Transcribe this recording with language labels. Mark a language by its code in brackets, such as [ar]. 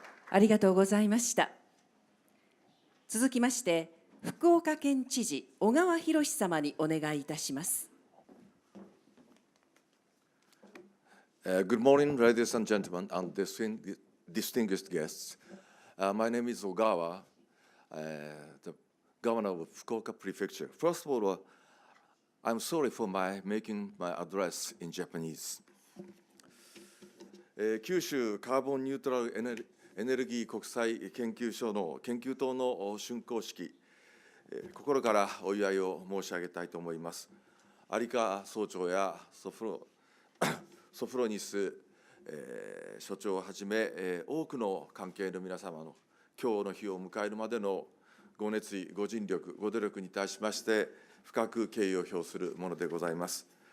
[ja] ありがとうございました。続きまして、福岡県知事小川博様にお願いいたします。 [en] Good morning, ladies and gentlemen, and distinguished guests. My name is Ogawa, the governor of Fukuoka Prefecture. First of all, I'm sorry for making my address in Japanese. [ja] 九州カーボンニュートラルエネルギー国際研究所の研究棟の竣工式、心からお祝いを申し上げたいと思います。有川総長やソフロニス、所長をはじめ、多くの関係の皆様の今日の日を迎えるまでのご熱意、ご尽力、ご努力に対しまして深く敬意を表するものでございます。